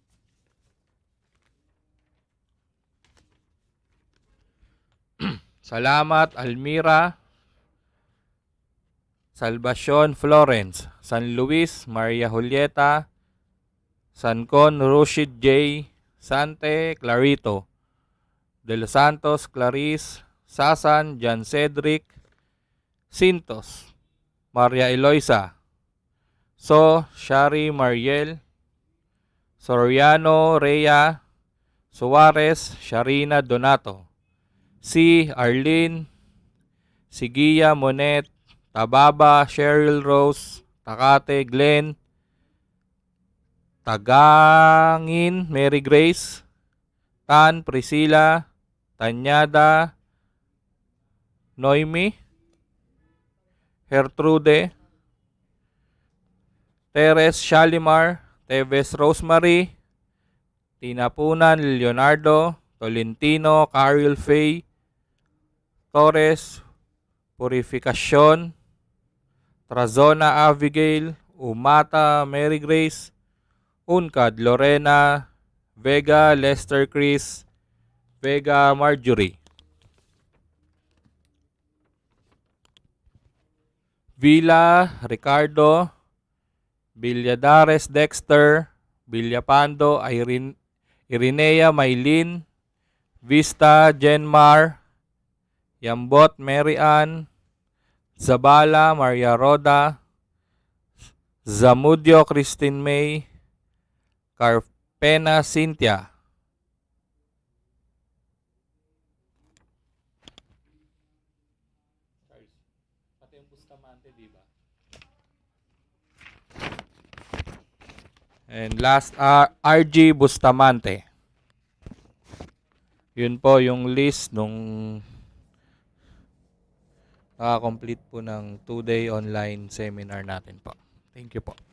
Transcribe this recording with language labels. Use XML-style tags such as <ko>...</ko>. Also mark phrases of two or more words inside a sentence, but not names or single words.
<tl>Salamat Almira, Salvacion Florence, San Luis Maria Julieta, Sancon Rushid J, Sante Clarito, De Los Santos Clarice, Sasan Jan Cedric, Sintos Maria Eloisa, So Shari Mariel, Soriano Rhea, Suarez Sharina Donato, si Arlene, Sigia Monet, Tababa Cheryl Rose, Takate Glenn, Tagangin Mary Grace, Tan Priscilla, Tanyada Noemi, Gertrude, Teres Shalimar, Teves Rosemary, Tinapunan Leonardo, Tolentino Carol Faye, Torres Purificacion, Trazona Abigail, Umata Mary Grace, Uncad Lorena, Vega Lester Chris, Vega Marjorie. Villa Ricardo, Villadares Dexter, Villapando Irinea Maylin, Vista Jenmar, Yambot Mary Ann, Zabala Maria Roda, Zamudio Christine May, Carpena Cynthia.</tl> <en>And last, RG Bustamante.</en> <tl>Yun po yung list nung complete po ng</tl> <en>2-day online seminar</en> <tl>natin po.</tl> <en>Thank you po.</en>